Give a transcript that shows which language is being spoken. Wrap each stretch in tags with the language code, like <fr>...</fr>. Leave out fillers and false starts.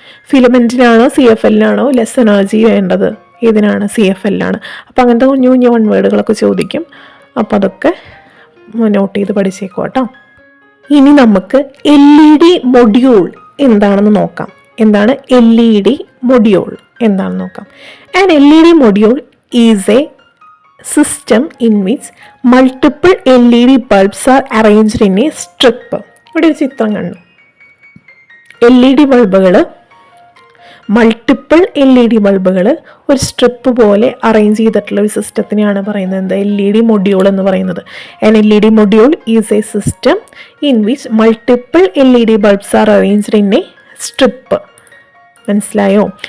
<ml>ഫിലമെൻറ്റിനാണോ CFL-നാണോ less energy വേണ്ടത്? ഏതിനാണ്? CFL ആണ്. അപ്പോൾ അങ്ങനത്തെ കുഞ്ഞു കുഞ്ഞു വൺവേർഡുകളൊക്കെ ചോദിക്കും. അപ്പോൾ അതൊക്കെ നോട്ട് ചെയ്ത് പഠിച്ചേക്കും കേട്ടോ. ഇനി നമുക്ക് LED മൊഡ്യൂൾ എന്താണെന്ന് നോക്കാം. എന്താണ് LED മൊഡ്യൂൾ എന്താണെന്ന് നോക്കാം.</ml> <en>And LED module is a system in which multiple LED bulbs are arranged in a strip.</en> <ml>ഇവിടെ ഒരു ചിത്രം കണ്ടു. LED ബൾബുകൾ, മൾട്ടിപ്പിൾ LED ബൾബുകൾ ഒരു സ്ട്രിപ്പ് പോലെ അറേഞ്ച് ചെയ്തിട്ടുള്ള ഒരു സിസ്റ്റത്തിനെയാണ് പറയുന്നത് എന്താ? LED മൊഡ്യൂൾ എന്ന് പറയുന്നത്.</ml> <en>And LED module is a system in which multiple LED bulbs are arranged in a strip.</en> <ml>മനസ്സിലായോ?</ml>